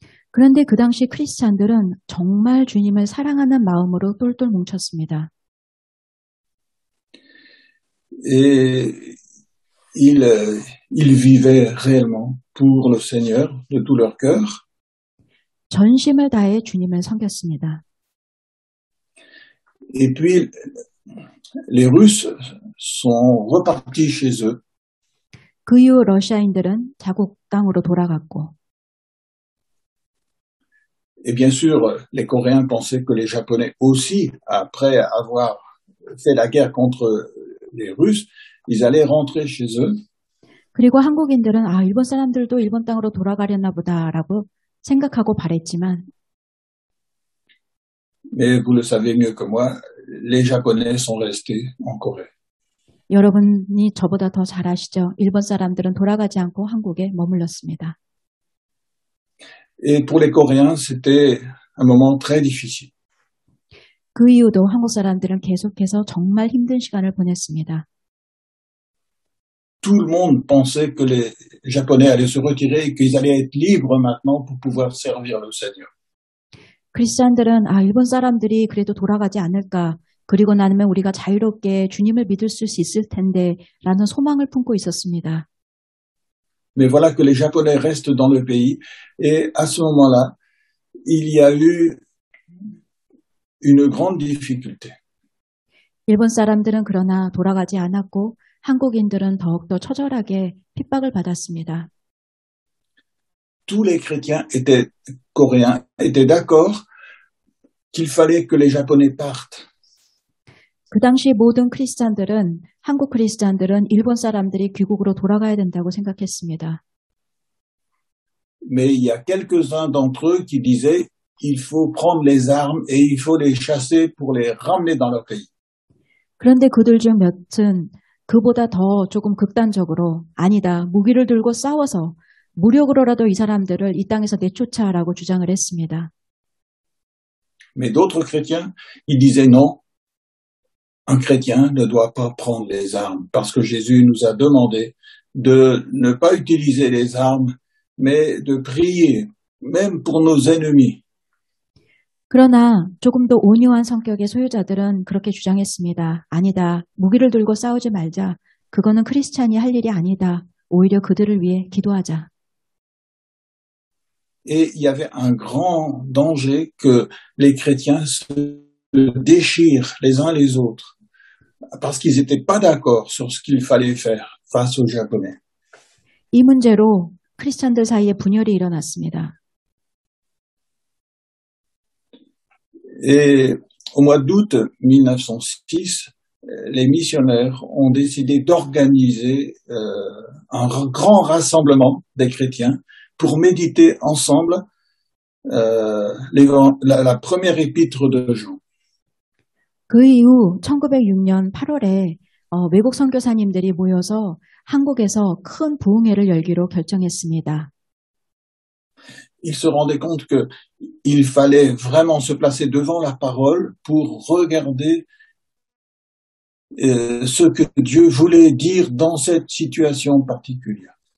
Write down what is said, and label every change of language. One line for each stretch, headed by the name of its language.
Korean: 그런데 그 당시 크리스찬들은 정말 주님을 사랑하는 마음으로 똘똘 뭉쳤습니다.
French: Et ils vivaient réellement pour le Seigneur de tout leur cœur.
Korean: 전심을 다해 주님을 섬겼습니다.
French: Et puis, les Russes sont repartis chez eux.
Korean: 그 이후 러시아인들은 자국 땅으로 돌아갔고
French: Et bien sûr, les Coréens pensaient que les Japonais aussi, après avoir fait la guerre contre les Russes, ils allaient rentrer chez eux.
Korean: 그리고 한국인들은 일본 사람들도 일본 땅으로 돌아가려나 보다라고 생각하고 바랬지만
French: Mais vous le savez mieux que moi, les Japonais sont restés en Corée.
Korean: 여러분이 저보다 더 잘 아시죠? 일본 사람들은 돌아가지 않고 한국에 머물렀습니다.
French: Et pour les Coréens, c'était un moment très difficile.
Korean: 그 이후도 한국 사람들은 계속해서 정말 힘든 시간을 보냈습니다.
French: Tout le monde pensait que les Japonais allaient se retirer et qu'ils allaient être libres maintenant pour pouvoir servir le Seigneur.
Korean: 크리스찬들은 일본 사람들이 그래도 돌아가지 않을까, 그리고 나면 우리가 자유롭게 주님을 믿을 수 있을 텐데 라는 소망을 품고 있었습니다.
French: Mais voilà que les Japonais restent dans le pays et à ce moment-là, il y a eu une grande difficulté.
Korean: 일본 사람들은 그러나 돌아가지 않았고 한국인들은 더욱더 처절하게 핍박을 받았습니다.
French: Tous les chrétiens coréens étaient d'accord qu'il fallait que les Japonais partent.
Korean: 그 당시 모든 크리스찬들은, 한국 크리스찬들은 일본 사람들이 귀국으로 돌아가야 된다고 생각했습니다.
French: Mais il y a quelques-uns d'entre eux qui disaient il faut prendre les armes et il faut les chasser pour les ramener dans leur pays.
Korean: 그런데 그들 중 몇은 그보다 더 조금 극단적으로 아니다, 무기를 들고 싸워서 무력으로라도 이 사람들을 이 땅에서 내쫓아라고 주장을 했습니다.
French: Mais d'autres chrétiens, ils disaient non, un chrétien ne doit pas prendre les armes parce que Jésus nous a demandé de ne pas utiliser les armes, mais de prier, même pour nos ennemis.
Korean: 그러나 조금 더 온유한 성격의 소유자들은 그렇게 주장했습니다. 아니다, 무기를 들고 싸우지 말자. 그거는 크리스찬이 할 일이 아니다. 오히려 그들을 위해 기도하자.
French: Et il y avait un grand danger que les chrétiens se déchirent les uns les autres parce qu'ils n'étaient pas d'accord sur ce qu'il fallait faire face aux Japonais.
Korean: 이 문제로 크리스찬들 사이에 분열이 일어났습니다.
French: Et au mois d'août 1906, les missionnaires ont décidé d'organiser un grand rassemblement des chrétiens pour méditer ensemble la première épître de Jean.
Korean: 그 이후 1906년 8월에 외국 선교사님들이 모여서 한국에서 큰 부흥회를 열기로 결정했습니다.
French: Ils se rendaient compte qu'il fallait vraiment se placer devant la parole pour regarder ce que Dieu voulait dire dans cette situation particulière.